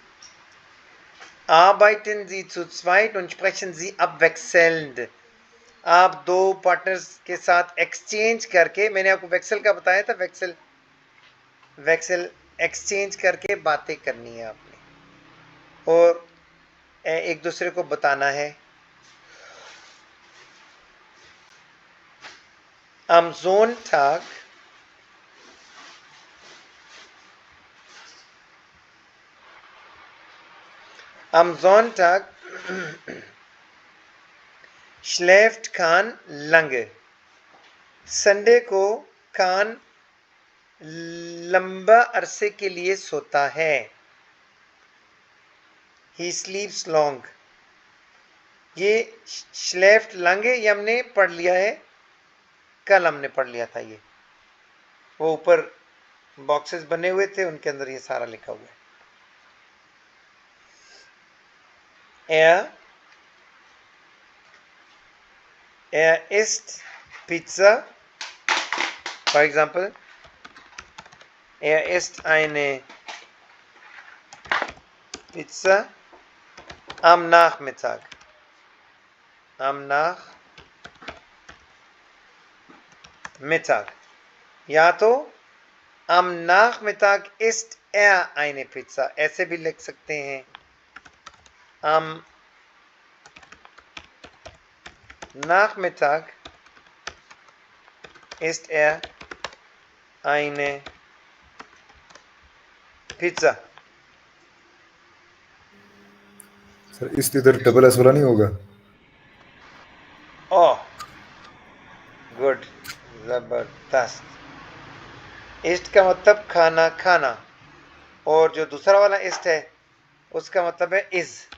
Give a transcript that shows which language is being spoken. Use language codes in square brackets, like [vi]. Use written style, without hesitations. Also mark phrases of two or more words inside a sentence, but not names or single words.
[de] Arbeiten Sie zu zweit und sprechen Sie abwechselnd। [hi] आप दो पार्टनर्स के साथ एक्सचेंज करके, मैंने आपको वेक्सल का बताया था, वेक्सल वेक्सल एक्सचेंज करके बातें करनी है आपने और एक दूसरे को बताना है। [de] Am Sonntag schläft Khan lange। [hi] संडे को कान लंबा अरसे के लिए सोता है। [en] He sleeps long। [hi] ये [de] schläft lange [hi] ये हमने पढ़ लिया है, कल हमने पढ़ लिया था। ये वो ऊपर बॉक्सेस बने हुए थे, उनके अंदर ये सारा लिखा हुआ है। [de] Er isst Pizza, [en] for example, [de] er isst eine Pizza am Nachmittag। am Nachmittag, [hi] या तो [de] am Nachmittag isst er eine Pizza, [hi] ऐसे भी लिख सकते हैं। [de] am Nachmittag isst er eine Pizza। [hi] सर इस इधर [en] double S [hi] वाला नहीं होगा? [en] oh good, [hi] जबरदस्त। ईस्ट का मतलब खाना खाना, और जो दूसरा वाला ईस्ट है उसका मतलब है इज।